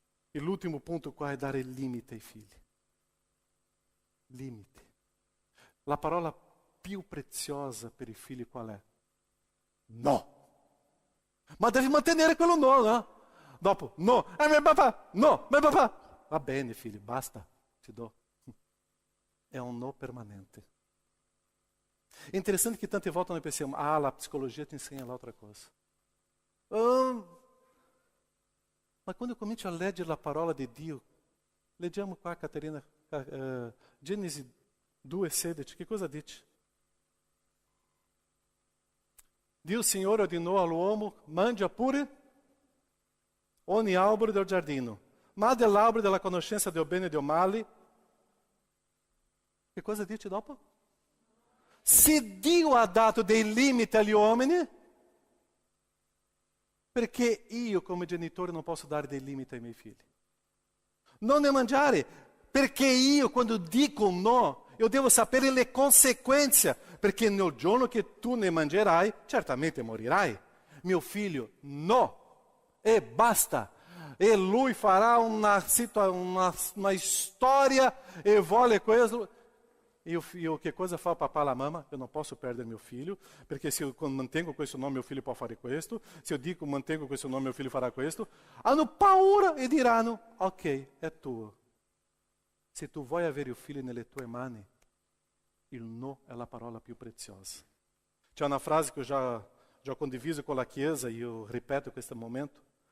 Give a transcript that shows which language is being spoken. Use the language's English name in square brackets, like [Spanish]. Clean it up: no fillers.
[Italian] E l'ultimo punto qua è dare limite ai figli. Limite. La parola più preziosa per i figli qual è? No. Ma devi mantenere quello no, no? Dopo, no. Mio papà, no, mio papà. [Portuguese] Va bene, filho, basta, te dou. É um no permanente. É interessante que tante volta nós pensamos, a psicologia te ensina lá outra coisa. [Italian] Mas quando eu comincio a leggere la parola di Dio, leggiamo qua, Caterina, Genesi 2,16, che cosa dice? Dio Signore ordinou all'uomo, mangia pure ogni albero del giardino, ma dell'albero della conoscenza del bene e del male. Che cosa dice dopo? Se Dio ha dato dei limiti agli uomini, perché io come genitore non posso dare dei limiti ai miei figli? Non ne mangiare, perché io quando dico no, io devo sapere le conseguenze, perché nel giorno che tu ne mangerai, certamente morirai. Mio figlio, no, e basta. E lui farà una storia e vuole questo. Io che cosa fa o papà e la mamma? [Portuguese] Eu não posso perder meu filho, perché se eu mantengo questo nome, meu filho pode fare questo. [Italian] Se eu dico mantengo questo nome, meu filho farà questo. Hanno paura e diranno, ok, è tuo. Se tu vuoi avere il figlio nelle tue mani, il no è la parola più preziosa. C'è una frase che ho già condiviso con la Chiesa e io ripeto in questo momento.